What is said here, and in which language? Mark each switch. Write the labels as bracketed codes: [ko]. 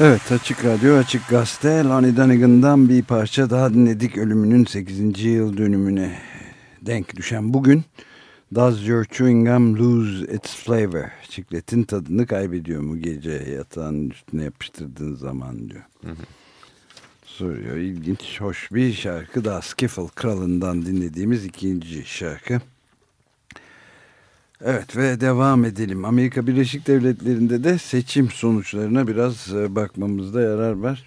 [tr] Evet, Açık Radyo, Açık Gazete. Lani Donegan'dan bir parça daha dinledik ölümünün 8. yıl dönümüne denk düşen bugün. [en] Does your chewing gum lose its flavor? [tr] Çikletin tadını kaybediyor mu gece yatağın üstüne yapıştırdığın zaman diyor. Soruyor. İlginç, hoş bir şarkı da Skiffle Kralı'ndan dinlediğimiz ikinci şarkı. Evet ve devam edelim. Amerika Birleşik Devletleri'nde de seçim sonuçlarına biraz bakmamızda yarar var.